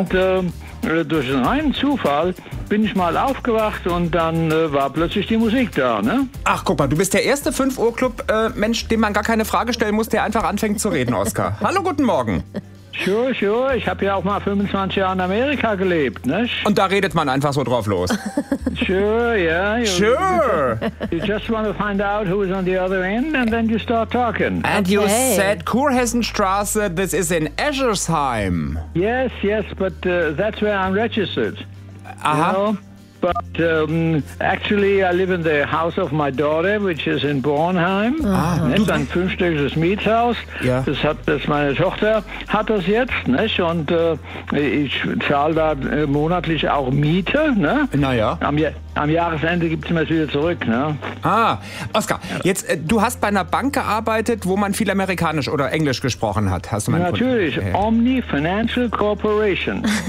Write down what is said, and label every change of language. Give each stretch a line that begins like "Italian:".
German: Und durch einen reinen Zufall bin ich mal aufgewacht und dann war plötzlich die Musik da, ne? Ach, guck mal, du bist der erste 5-Uhr-Club-Mensch, dem man gar keine Frage stellen muss, der einfach anfängt zu reden, Oskar. Hallo, guten Morgen. Sure, ich habe ja auch mal 25 Jahre in Amerika gelebt, ne? Und da redet man einfach so drauf los. Sure.
English: You just want to find out who is on the other end and then you start talking. And okay. You said Kurhessenstraße, this is in Eschersheim. Yes, but that's where I'm registered. Aha. You know? But actually I live in the house of my daughter, which is in Bornheim. Ah,
German: ein fünfstöckiges Mietshaus. Ja. Das hat das meine Tochter hat das jetzt, nicht? Und ich zahle da monatlich auch Miete, ne? Naja. Am Jahresende gibt es mir das wieder zurück, ne? Ah, Oskar, jetzt du hast bei einer Bank gearbeitet, wo man viel Amerikanisch oder Englisch gesprochen hat. Hast du meinen Natürlich, Kunden? Omni Financial Corporation.